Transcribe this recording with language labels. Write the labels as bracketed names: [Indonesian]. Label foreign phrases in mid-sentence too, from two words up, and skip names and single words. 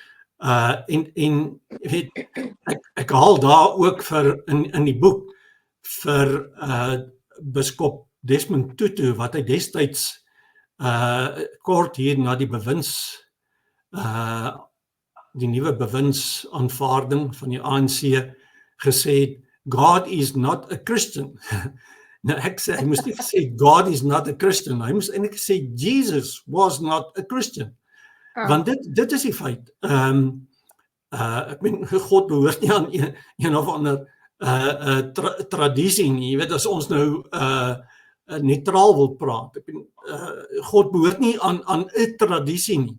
[Afrikaans] En weet, ek haal daar ook vir in die boek vir biskop Desmond Tutu, wat hy destyds kort hier na die die nuwe bewindsaanvaarding van die ANC gesê het, [English] God is not a Christian. [Afrikaans] Nou ek sê, hy moes nie gesê [English] God is not a Christian, [Afrikaans] hy moes eintlik gesê [English] Jesus was not a Christian. [Afrikaans] Want dit is die feit. Ek meen, God behoort nie aan een of ander tradisie nie. Jy weet, as ons nou neutraal wil praat. God behoort nie aan 'n tradisie nie.